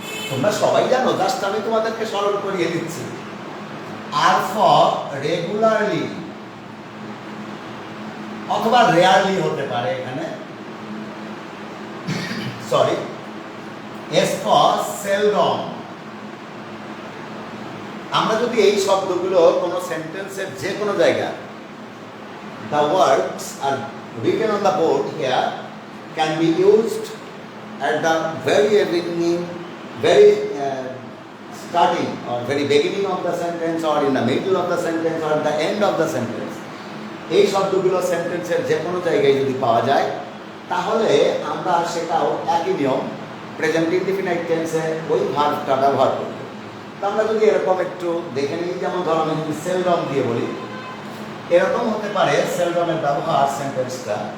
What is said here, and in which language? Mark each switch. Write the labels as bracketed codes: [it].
[bn] তোমরা সবাই জানো, জাস্ট আমি তোমাদেরকে স্মরণ করিয়ে দিচ্ছি। আর ফর রেগুলারলি অথবা রেয়ারলি হতে পারে এখানে, সরি। S for seldom. আমরা যদি এই শব্দগুলো কোনো সেন্টেন্সের যে কোনো জায়গায়, [en] the words are written on the board here can be used at the very beginning, very starting or very beginning of the sentence, or in the middle of the sentence, or at the end of the sentence. [bn] এই শব্দগুলো সেন্টেন্সের যে কোনো জায়গায় যদি পাওয়া যায় তাহলে আমরা সেটাও একই নিয়ম প্রেজেন্ট ইনডিফিনাইট টেন্সে ওই ভার্বটা ব্যবহার করব। তো আমরা যদি এরকম একটু দেখে নিই, যেমন ধরো আমি যদি সেলডম দিয়ে বলি, এরকম হতে পারে সেলডমের ব্যবহার সেন্টেন্সটা।